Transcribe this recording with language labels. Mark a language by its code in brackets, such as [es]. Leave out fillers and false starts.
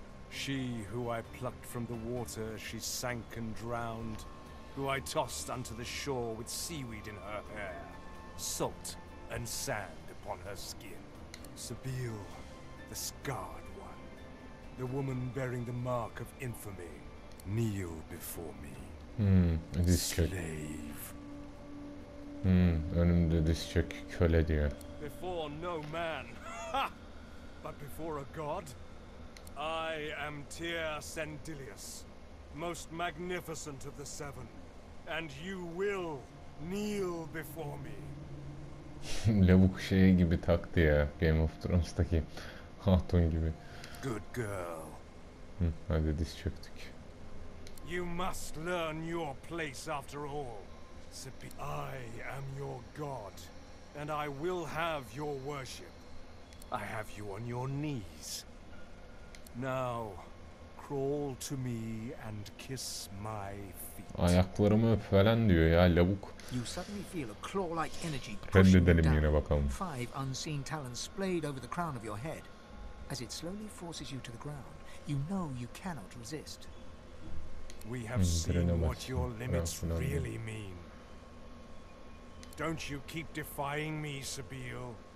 [en] She who I plucked from the water, she sank and drowned, who I tossed unto the shore with seaweed in her hair, salt and sand upon her skin. Sabil, the scarred one, the woman bearing the mark of infamy, kneel before me. [tr] Diz çök. [en] Slave. [tr] Önümde diz çök, köle diyor. [en] Before no man, ha! But before a god, I am Tyr Sendilius, most magnificent of the seven, and you will kneel before me. [tr] Lavuk şeyi gibi taktı ya, Game of Thrones'taki hatun gibi. [en] Good girl. [tr] Hadi diz çöktük. [en] You must learn your place after all. I am your god, and I will have your worship. I have you on your knees. Now, crawl to me and kiss my feet. [tr] Ayaklarımı öp falan diyor ya lavuk. [en] You suddenly feel a claw-like energy pushing you [tr] Reddedelim yine [en] down. [tr] bakalım. [en] 5 unseen talons splayed over the crown of your head. As it slowly forces you to the ground, you know you cannot resist. We have seen what your limits really mean. Don't you keep defying me, Sabil.